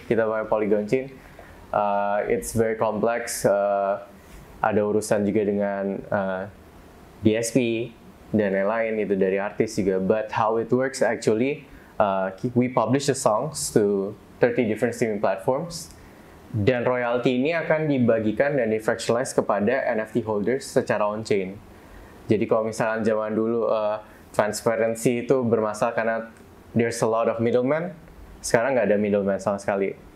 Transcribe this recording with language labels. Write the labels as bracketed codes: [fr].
[en] Kita pakai Polygon chain, it's very complex. [id] Ada urusan juga dengan DSP dan lain-lain itu dari artis juga. [en] But how it works actually, we publish the songs to 30 different streaming platforms. [id] Dan royalti ini akan dibagikan dan di-fractionalize kepada NFT holders secara on-chain. Jadi kalau misalnya zaman dulu transparency itu bermasalah karena there's a lot of middlemen, sekarang nggak ada middleman sama sekali.